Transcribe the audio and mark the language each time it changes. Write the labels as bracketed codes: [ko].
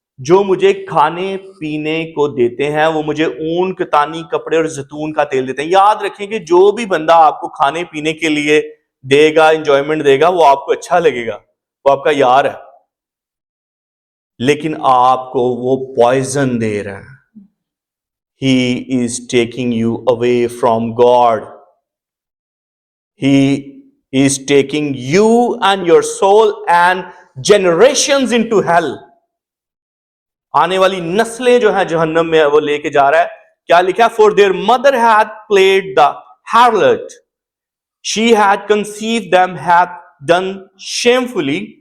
[ur] جو مجھے کھانے پینے کو دیتے ہیں وہ مجھے اون کتانی کپڑے اور زیتون کا تیل دیتے ہیں. یاد رکھیں کہ جو بھی بندہ آپ کو کھانے پینے کے لیے دے گا, انجوائمنٹ دے گا, وہ آپ کو اچھا لگے گا, وہ آپ کا یار ہے. لیکن آپ کو وہ پوائزن دے رہا ہے. [en] He is taking you away from God. He is taking you and your soul and generations into hell. [ur] آنے والی نسلیں جو ہیں جہنم میں وہ لے کے جا رہا ہے. کیا لکھا ہے؟ [en] For their mother had played the harlot. She had conceived them, hath done shamefully.